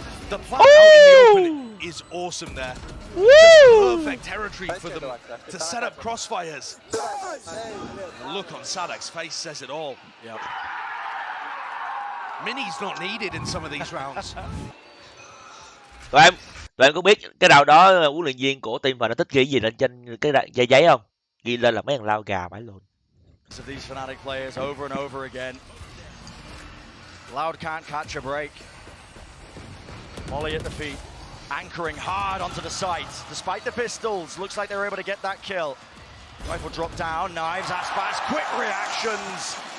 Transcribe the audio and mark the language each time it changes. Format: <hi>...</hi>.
<en>The plant out in the open is awesome there. Just perfect territory for them to set up crossfires. The look on Sadak's face says it all. Yep. Mini's not needed in some of these rounds.</en> <vi>Tụi em có biết cái nào đó huấn luyện viên của team và nó thích ghi gì lên trên cái dây giấy không? Ghi lên là mấy thằng lao gà phải luôn.</vi> <en>These Fnatic players over and over again. Loud can't catch a break. Molly at the feet, anchoring hard onto the site. Despite the pistols, looks like they're able to get that kill. Rifle drop down, knives, Aspas, quick reactions.</en>